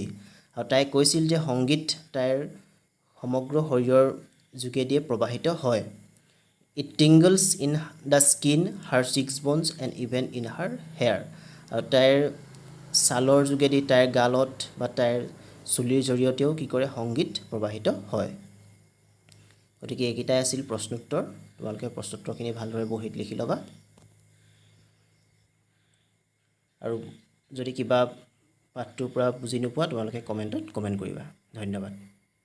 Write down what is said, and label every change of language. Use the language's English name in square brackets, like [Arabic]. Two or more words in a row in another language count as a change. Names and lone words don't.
[Assamese] আৰু তাই কৈছিল যে সংগীত তাইৰ সমগ্ৰ শৰীৰৰ যোগেদিয়ে প্ৰবাহিত হয় [English] It tingles in the skin, her cheekbones and even in her hair. [Assamese] আৰু তাইৰ ছালৰ যোগেদি তাইৰ গালত বা তাইৰ চুলিৰ জৰিয়তেও কি কৰে সংগীত প্ৰবাহিত হয় গতিকে এইকেইটাই আছিল প্ৰশ্নোত্তৰ তোমালোকে প্ৰশ্নোত্তৰখিনি ভালদৰে বহিত লিখি ল'বা আৰু যদি কিবা পাঠটোৰ পৰা বুজি নোপোৱা তোমালোকে কমেণ্টত কমেণ্ট কৰিবা ধন্যবাদ